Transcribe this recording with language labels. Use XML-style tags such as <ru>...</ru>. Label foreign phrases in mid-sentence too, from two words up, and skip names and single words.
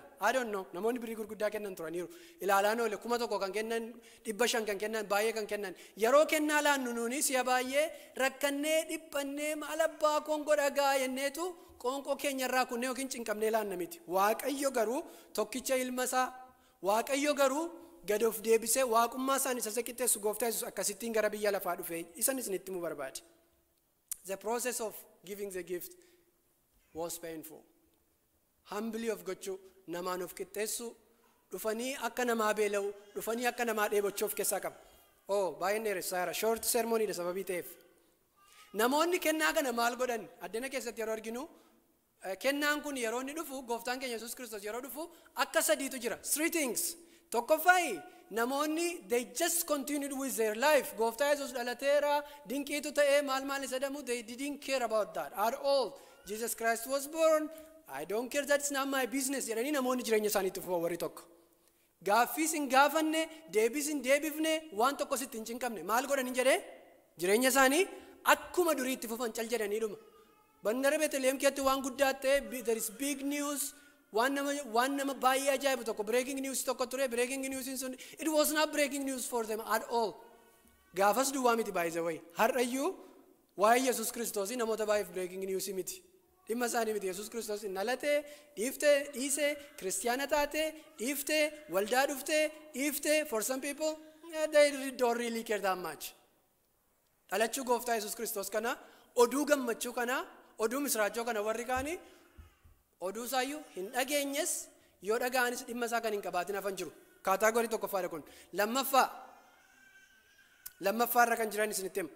<om>Adoonno namoonni birrii gurguddaa kennan turaniiru. Ilaalaan oole 1,000 kan kennan 500 kan kennan baay'ee kan kennan yeroo kennaa laannu nuuni si'a baay'ee rakkannee dhiphannee maal abbaa koon godha gaa jenneetu qoonqoo keenya irraa kunneen yookiin cinqabnee laanna miti. Waaqayyo garuu tokkicha ilma isaa Waaqayyo garuu gad of deebisee waaqummaa isaan isa qixxeessu gooftaa Yesuus akkasittiin gara biyya lafaa dhufe isan isinitti himuu barbaade.</om> <en>The process of giving the gift was painful.</en> <om>Humbly of gochuu namaan of qixxeessu dhufanii akka namaa beela'u dhufanii akka namaa dheebochuuf keessaa qaba. Baay'een dheeressaara</om> <en>short sermoniidha</en> <om>sababii ta'eef. Namoonni kennaa kana maal godhan addana keessatti yeroo arginu kennaan kun yeroo inni dhufu gooftaan keenya Yesuus Kiristoos yeroo dhufu akka sadiitu jira.</om> <en>3 things.</en> <om>Tokkoffaa namoonni</om> <en>they just continued with their life.</en> <om>Gooftaa Yesuus dhalateera dinqiitu ta'ee maal isa dhamu</om> <en>they didn't care about that at all. Jesus Christ was born. I don't care, that's not my business.</en> <om>jedhanii namoonni jireenya isaaniitti fufa warri tokko. Gaaffiis hin gaafanne deebis hin deebifne waan tokko sitti hin cinqabne maal godhanii jedhee jireenya isaanii akkuma durii itti fufan cal jedhanii dhuma. Bandara Beetlehem keetti waan guddaa ta'e</om> <en>there is big news</en> <om>waan nama baay'ee ajaa'ibu tokko</om> <en>breaking news</en> <om>tokko ture</om> <en>breaking news</en> <om>sun</om> <en>it was not breaking news for them at all.</en> <om>Gaafas duwwaa miti</om> <en>by the way</en> <om>har'ayyuu waa'ee Yesuus Kiristoos namoota baay'eef</om> <en>breaking news</en> <om>miti. Dhimma isaanii miti Yesuus Kiristoos dhalatee dhiisee kiristiyaana taatee dhiiftee waldaa dhuftee dhiiftee</om> <en>for some people they don't really care that much.</en> <om>Dhalachuu gooftaa Yesuus Kiristoos kana oduu gammachuu kana oduu misraachoo kana warri kaanii oduu isaayyuu hin dhageenyes yoo dhaga'anis dhimma isaa kan hin qabaatin hafan jiru. Kaataagorii tokkoffaadha kun. Lammaffaarra kan jiran isinitti hima.</om>